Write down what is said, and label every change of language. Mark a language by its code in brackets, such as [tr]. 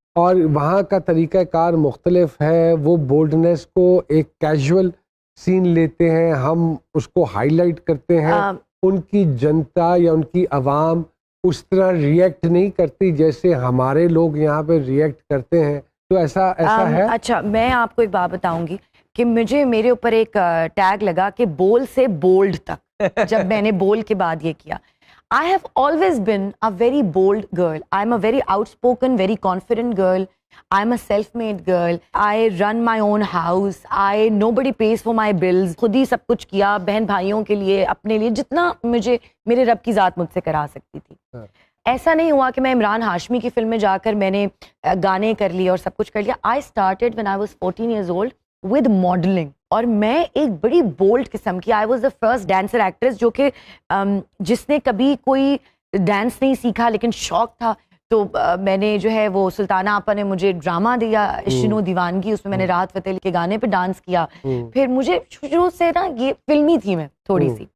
[ur] اور وہاں کا طریقہ کار مختلف ہے, وہ بولڈنیس کو ایک کیجول سین لیتے ہیں, ہم اس کو ہائی لائٹ کرتے ہیں, ان کی جنتا یا ان کی عوام اس طرح ریئیکٹ نہیں کرتی جیسے ہمارے لوگ یہاں پہ ریئیکٹ کرتے ہیں. تو ایسا ہے. اچھا, میں آپ کو ایک بات بتاؤں گی کہ میرے اوپر ایک ٹیگ لگا کہ بول سے بولڈ تک, جب میں نے بول کے بعد یہ کیا. [en] I have always been a very bold girl. I'm a very outspoken, very confident girl. I'm a self-made girl. I run my own house. Nobody pays for my bills. [ur] خود ہی سب کچھ کیا, بہن بھائیوں کے لیے, اپنے لیے, جتنا مجھے میرے رب کی ذات مجھ سے کرا سکتی تھی. ایسا نہیں ہوا کہ میں عمران ہاشمی کی فلم میں جا کر میں نے گانے کر لیے اور سب کچھ کر لیا. [en] I started when I was 14 years old with modeling. [ur] اور میں ایک بڑی بولڈ قسم کی, [en] I was the first dancer actress [ur] جو کہ جس نے کبھی کوئی ڈانس نہیں سیکھا لیکن شوق تھا. تو میں نے جو ہے وہ سلطانہ آپا نے مجھے ڈرامہ دیا عشق و دیوانگی, اس میں نے راحت فتح علی کے گانے پہ ڈانس کیا. پھر مجھے شروع سے نا یہ فلمی تھی میں تھوڑی سی.